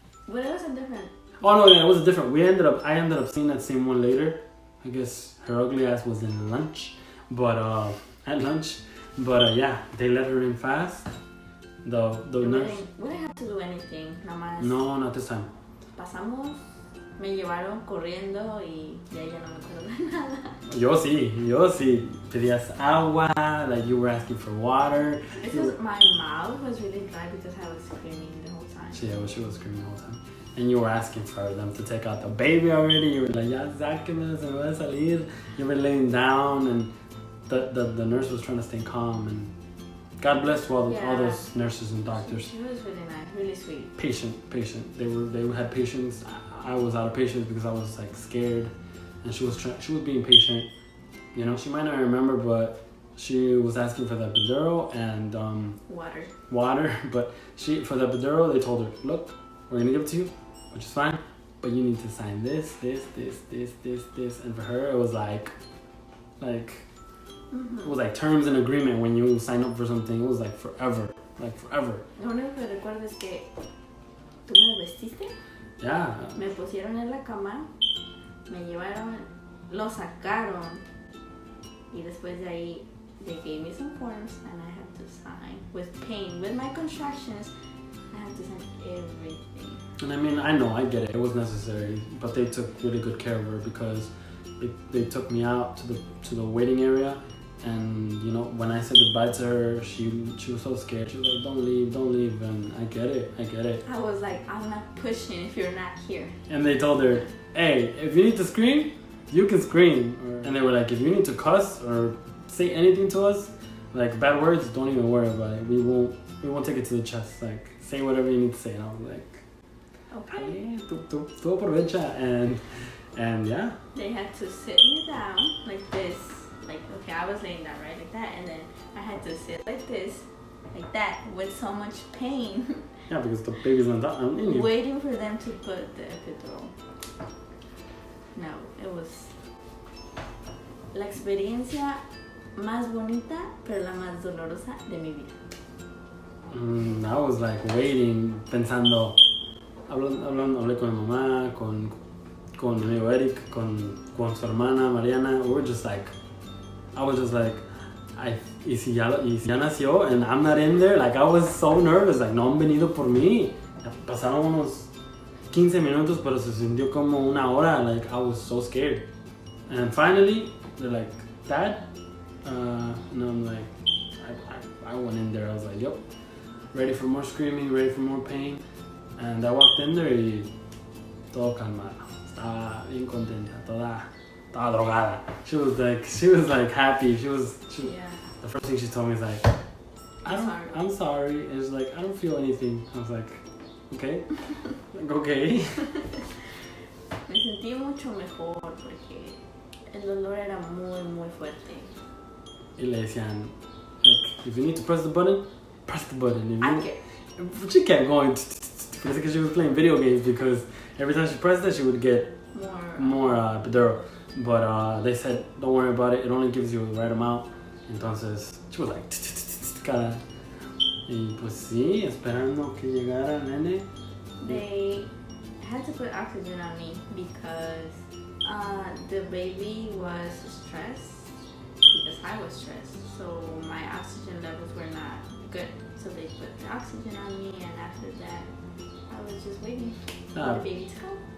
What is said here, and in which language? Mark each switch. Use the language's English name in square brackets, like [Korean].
[English] But it wasn't different. Oh no, yeah, it was different. I ended up seeing that same one later. I guess her ugly ass was in lunch, but at lunch, but yeah, they let her in fast. The nurse. We didn't have to do anything, [Spanish] nada más. [English] No, not this time. [Spanish] Pasamos, me llevaron corriendo y ya no me acuerdo de nada. Yo sí. Pedías agua, [English] like you were asking for water. My mouth was really dry because I was screaming the whole time. She was screaming the whole time. And you were asking for them to take out the baby already. You were like, [Spanish] ya sáquenme, se me va a salir. [English] You were laying down, and the nurse was trying to stay calm, and God bless all those nurses and doctors. She was really nice, really sweet. Patient. They had patience. I was out of patience because I was like scared, and she was being patient. She might not remember, but she was asking for the epidural and water. But for the epidural, they told her, look, we're gonna give it to you, which is fine, but you need to sign this, and for her it was like. Mm-hmm. It was like terms and agreement when you sign up for something. It was like forever. [Spanish] Lo único que recuerdo es que tú me vestiste. [English] Yeah. [Spanish] Me pusieron en la cama, me llevaron, lo sacaron y después de ahí [English] they gave me some forms and I had to sign with pain, with my contractions. I had to sign everything. And I mean, I know, I get it. It was necessary, but they took really good care of her because they took me out to the waiting area, and you know, when I said goodbye to her, she was so scared. She was like, don't leave, and I get it. I was like, I'm not pushing if you're not here. And they told her, hey, if you need to scream, you can scream. And they were like, if you need to cuss or say anything to us, like bad words, don't even worry about it. We won't take it to the chest. Like, say whatever you need to say. And I was like, okay. [Spanish] Tú aprovecha. [English] And yeah. They had to sit me down like this. Like, okay, I was laying down right like that, and then I had to sit like this, like that, with so much pain. Yeah, because the baby's not done. Waiting for them to put the epidural. No, it was [Spanish] la experiencia más bonita, pero la más dolorosa de mi vida. [English] I was like waiting, [Spanish] pensando, hablé con mi mamá, con mi amigo Eric, con su hermana Mariana. We were just like, I was just like, y si ya nació and I'm not in there, like I was so nervous, like no han venido por mí. Pasaron unos 15 minutos, pero se sintió como una hora, [English] like I was so scared. And finally, they're like, Dad? And I'm like, I went in there, I was like, yep, ready for more screaming, ready for more pain. And I walked in there [Spanish] y todo calmado. Estaba bien contenta, toda drogada. [English] She was like happy. Yeah. The first thing she told me is like, I'm sorry. And she's like, I don't feel anything. I was like, okay. Like, okay. [Spanish] Me sentí mucho mejor porque el dolor era muy, muy fuerte. Y le decían, [English] like, if you need to press the button, press the button. But she kept going because she was playing video games, because every time she pressed it, she would get more epidural. But they said, don't worry about it. It only gives you the right amount. [Spanish] Entonces, [English] she was like, cara. [Spanish] Y pues sí, esperando que llegara el nene. [English] They had to put oxygen on me because the baby was stressed, because I was stressed. So my oxygen levels were not good. So they put the oxygen on me, and after that, I was just waiting for the baby to come.